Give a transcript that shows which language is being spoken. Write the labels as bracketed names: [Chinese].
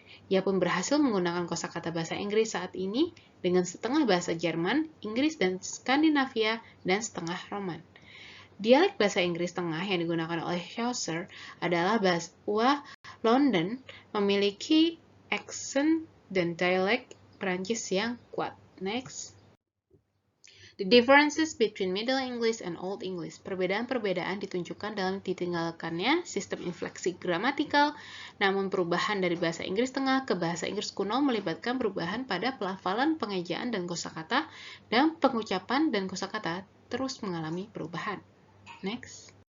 [Indonesian] Ia pun berhasil menggunakan kosakata bahasa Inggris saat ini dengan setengah bahasa Jerman, Inggris, dan Skandinavia, dan setengah Roman. Dialek bahasa Inggris tengah yang digunakan oleh Chaucer adalah bahasa London, memiliki aksen dan dialek Prancis yang kuat. Next. [English] The differences between Middle English and Old English. [Indonesian] Perbedaan-perbedaan ditunjukkan dalam ditinggalkannya sistem infleksi gramatikal, namun perubahan dari bahasa Inggris tengah ke bahasa Inggris kuno melibatkan perubahan pada pelafalan, pengejaan, dan kosakata, dan pengucapan dan kosakata terus mengalami perubahan. Next.